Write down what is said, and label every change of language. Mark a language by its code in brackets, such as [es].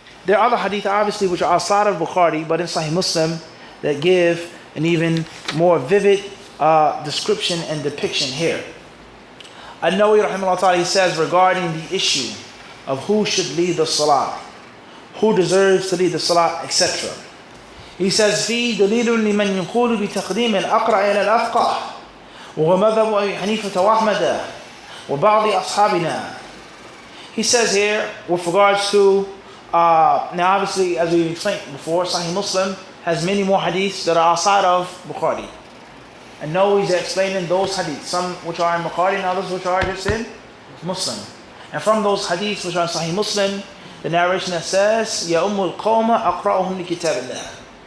[en] There are other hadith, obviously, which are outside of Bukhari, but in Sahih Muslim, that give an even more vivid description and depiction here. An-Nawawi rahimahullah ta'ala, he says regarding the issue of who should lead the salah, who deserves to lead the salah, etc. He says, [ar] في دليل لمن يقول بتقديم الأقرأ إلى الأفقه وهو مذهب أبي حنيفة وأحمد وبعض أصحابنا. [en] He says here, with regards to, now obviously, as we explained before, Sahih Muslim has many more hadiths that are outside of Bukhari. And no, he's explaining those hadiths, some which are in Bukhari and others which are just in Muslim. And from those hadiths which are in Sahih Muslim, the narration that says, [ar] يَا أُمُّ الْقَوْمَ أَقْرَأُهُمْ لِكِتَابِ اللَّهِ.